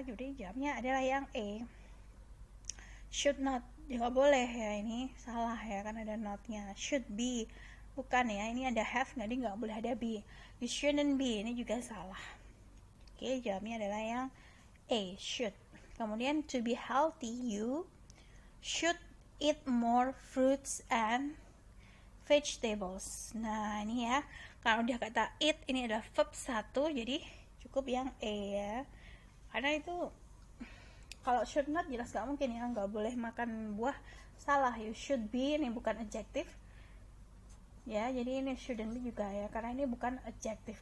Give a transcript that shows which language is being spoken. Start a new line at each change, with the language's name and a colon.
Indonesian: Jadi jawabnya adalah yang E.
English: Should not.
Indonesian: Nggak boleh ya, ini salah ya, kan ada not-nya.
English: Should be.
Indonesian: Bukan ya, ini ada have, nggak boleh ada be.
English: You shouldn't be,
Indonesian: ini juga salah. Oke, jawabnya adalah yang A, should. Kemudian
English: to be healthy, you should eat more fruits and vegetables.
Indonesian: Nah ini ya, kalau udah kata eat, ini adalah verb 1, jadi cukup yang E ya. Karena itu kalau should not jelas gak mungkin ya, gak boleh makan buah, salah.
English: You should be,
Indonesian: ini bukan adjective ya, jadi ini shouldn't be juga ya, karena ini bukan adjective.